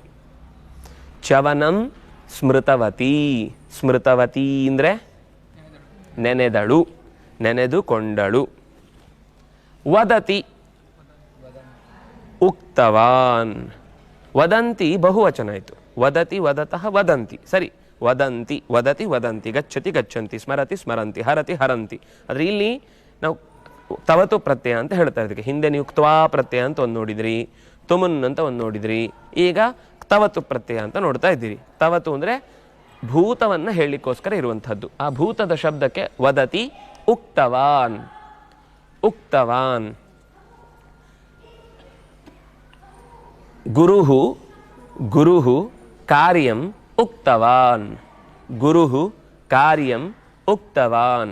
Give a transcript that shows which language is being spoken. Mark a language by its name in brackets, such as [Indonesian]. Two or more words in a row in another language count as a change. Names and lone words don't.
[Sanskrit] ಚ್ಯವನಂ ಸ್ಮೃತವತಿ. [Kannada] ಸ್ಮೃತವತಿ ಅಂದರೆ ನೆನೆದಳು, ನೆನೆದುಕೊಂಡಳು. [Sanskrit] ವದತಿ ಉಕ್ತವಾನ್. ವದಂತಿ [Kannada] ಬಹುವಚನ ಆಯಿತು. [Sanskrit] ವದತಿ ವದತಃ ವದಂತಿ. [Kannada] ಸರಿ, [Sanskrit] ವದಂತಿ ವದತಿ ವದಂತಿ, ಗಚ್ಚತಿ ಗಚ್ಚಂತಿ, ಸ್ಮರತಿ ಸ್ಮರಂತಿ, ಹರತಿ ಹರಂತಿ. [Kannada] ಆದರೆ ಇಲ್ಲಿ ನಾವು ತವತು ಪ್ರತ್ಯಯ ಅಂತ ಹೇಳ್ತಾ ಇದ್ದೀವಿ. ಹಿಂದೆ ನೀವು ಕ್ತ್ವಾ ಪ್ರತ್ಯಯ ಅಂತ ಒಂದು ನೋಡಿದ್ರಿ, ತುಮುನ್ ಅಂತ ಒಂದು ನೋಡಿದ್ರಿ, ಈಗ ತವತು ಪ್ರತ್ಯಯ ಅಂತ ನೋಡ್ತಾ ಇದ್ದೀರಿ. ತವತು ಅಂದರೆ ಭೂತವನ್ನು ಹೇಳಲಿಕ್ಕೋಸ್ಕರ ಇರುವಂಥದ್ದು. ಆ ಭೂತದ ಶಬ್ದಕ್ಕೆ [Sanskrit] ವದತಿ ಉಕ್ತವಾನ್. ಉಕ್ತವಾನ್. ಗುರುಹು ಗುರುಹು ಕಾರ್ಯಂ ಉಕ್ತವಾನ್. ಗುರುಹು ಕಾರ್ಯಂ ಉಕ್ತವಾನ್.